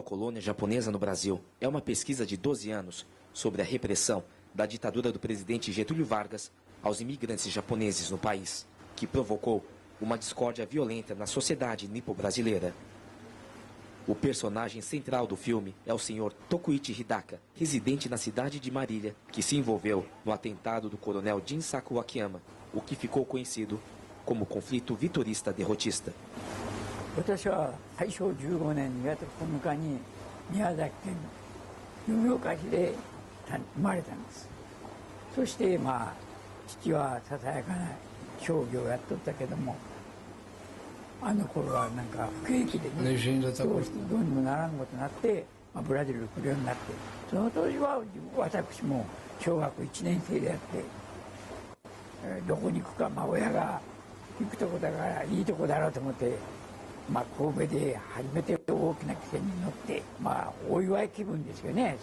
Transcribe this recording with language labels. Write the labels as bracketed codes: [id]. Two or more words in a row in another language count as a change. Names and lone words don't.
[pt] colônia japonesa no Brasil, é uma pesquisa de 12 anos sobre a repressão da ditadura do presidente Getúlio Vargas aos imigrantes japoneses no país, que provocou uma discórdia violenta na sociedade nipo-brasileira. O personagem central do filme é o senhor Tokuichi Hidaka, residente na cidade de Marília, que se envolveu no atentado do coronel Jinsaku Akiyama, o que ficou conhecido como conflito vitorista derrotista. [ja] 私は大正15年2月9日に宮崎県の延岡市で生まれたんです。そして父はささやかな商業をやっとったけども、あの頃はなんか不景気でね、どうしてどうにもならんことになって、ブラジルに来るようになって、その当時は私も小学1年生であって、どこに行くか、親が行くとこだからいいとこだろうと思って、神戸で初めて大きな汽船に乗って、お祝い気分ですよね。